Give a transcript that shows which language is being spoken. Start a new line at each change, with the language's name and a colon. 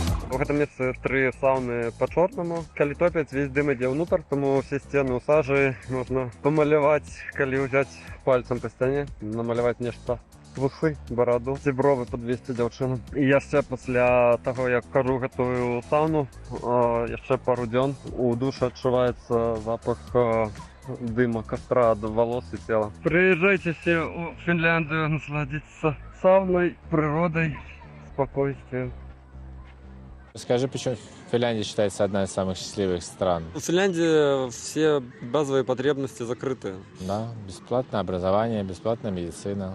Russian: В этом месте 3 сауны по-чорному.
Belarusian: Калі топяць, весь дым ідзе ўнутр, тому все сцены ў сажы можна памаляваць, калі ўзяць пальцем па сцяне, намаляваць нешта. Вусы, бороду, ці бровы подвесці дзяўчыну. І яшчэ пасля таго, як кажу гэтую сауну, яшчэ пару дзён у душы адчуваецца запах дыма, костра ад
Russian: волос и тела. Приезжайте все в Финляндию насладиться сауной, природой, спокойствием. Скажи, почему Финляндия считается одной из самых счастливых стран? В Финляндии все базовые потребности закрыты. Да, бесплатное образование, бесплатная медицина.